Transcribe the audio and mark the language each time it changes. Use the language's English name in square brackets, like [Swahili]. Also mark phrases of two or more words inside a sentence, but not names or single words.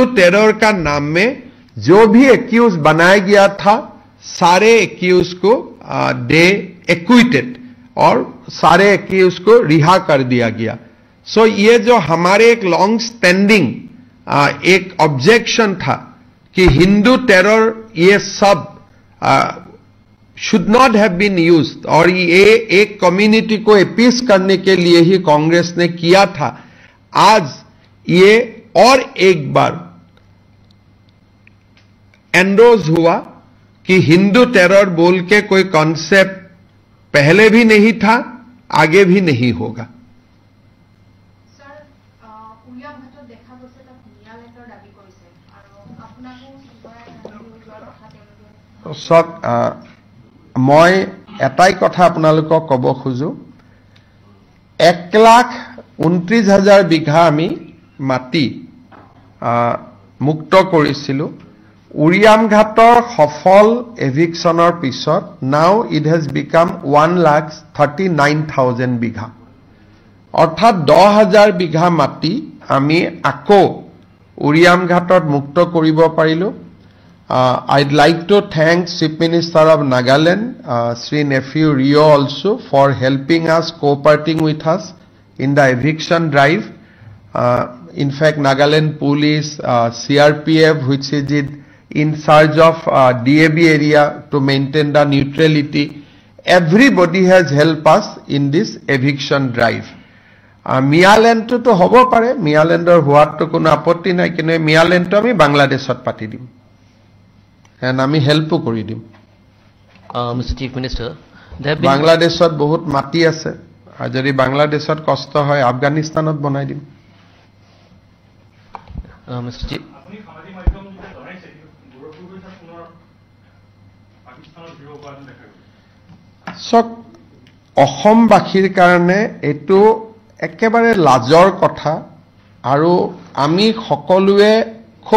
[Hindi] टेरर का नाम में जो भी एक्यूज बनाया गया था सारे एक्यूज को दे एक्विटेड और सारे एक्यूज को रिहा कर दिया गया सो ये जो हमारे एक [English] long standing [Hindi] एक ऑब्जेक्शन था कि हिंदू टेरर ये सब [English] should not have been used, [Hindi] और ये एक कम्युनिटी को अपीस करने के लिए ही कांग्रेस ने किया था. आज ये और एक बार एंडोज हुआ कि हिंदू टेरर बोल के कोई कॉन्सेप्ट पहले भी नहीं था, आगे भी नहीं होगा. [Assamese] মই এটাই কথা আপোনালোকক ক'ব খোজো, 1,29,000 বিঘা আমি মাটি মুক্ত কৰিছিলো. উৰিয়ামঘাটৰ সফল এভিকশ্যনৰ পিছত [English] now it has become [Assamese] 1,39,000 বিঘা, অৰ্থাৎ 10,000 বিঘা মাটি আমি আকৌ উৰিয়ামঘাটত মুক্ত কৰিব পাৰিলো. [English] I'd like to thank Chief Minister of Nagaland, Sri Nephew Rio also, for helping us, cooperating with us in the eviction drive. In fact, Nagaland Police, CRPF, which is in charge of DAB area to maintain the neutrality, everybody has helped us in this eviction drive. [Assamese] মিয়াঁলেণ্ড তো হ'ব পাৰে, মিয়াঁলেণ্ডৰ হোৱাত তো কোনো আপত্তি নাই, কিন্তু মিয়াঁলেণ্ড তো আমি বাংলাদেশত পাতি দিম. And আমি হেল্পো কৰি দিম. [English] Mr. Chief Minister, [Assamese] বাংলাদেশত বহুত মাটি আছে, আৰু যদি বাংলাদেশত কষ্ট হয় আফগানিস্তানত বনাই দিম. [English] Mr. Chief, [Assamese] অসমবাসীৰ কাৰণে এইটো একেবাৰে লাজৰ কথা, আৰু আমি সকলোৱে খুব